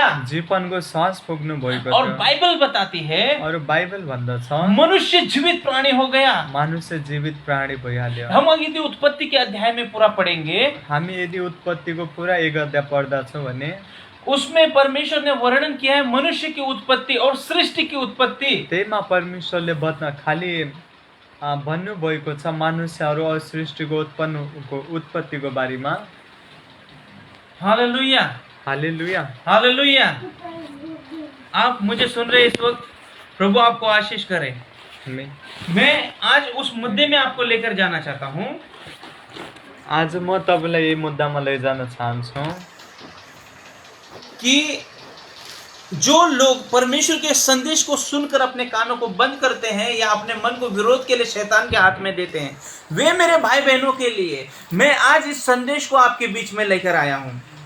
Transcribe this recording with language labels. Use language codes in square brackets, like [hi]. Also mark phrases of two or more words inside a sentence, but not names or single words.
[ne] जीवनको सांस फुक्नु भएको [hi] और [ne] थियो। [hi] बाइबल बताती है, [ne] और बाइबल भन्दछ, [hi] मनुष्य जीवित प्राणी हो गया। [ne] मानुष्य जीवित प्राणी भइहाल्यो। [hi] हम यदि उत्पत्ति के अध्याय में पूरा पढ़ेंगे, [ne] हामी यदि उत्पत्तिको पुरा 1 अध्याय पढ्दछौँ भने [hi] उसमें परमेश्वर ने वर्णन किया है मनुष्य की उत्पत्ति और सृष्टि की उत्पत्ति। [ne] त्यहीमा परमेश्वरले खाली भन्नुभएको छ मनुष्यहरू और सृष्टिको उत्पत्तिको बारेमा। [hi] हालेलुया, [ne] हालेलुया। हालेलुया। [hi] आप मुझे सुन रहे इस वक्त, प्रभु आपको आशीष करे। मैं आज उस मुद्दे में आपको लेकर जाना चाहता हूँ। [ne] आज म तपाईलाई यही मुद्दामा लैजान चाहन्छु [hi] कि जो लोग परमेश्वर के संदेश को सुनकर अपने कानों को बंद करते हैं या अपने मन को विरोध के लिए शैतान के हाथ में देते हैं, वे मेरे भाई बहनों के लिए मैं आज इस संदेश को आपके बीच में लेकर आया हूँ।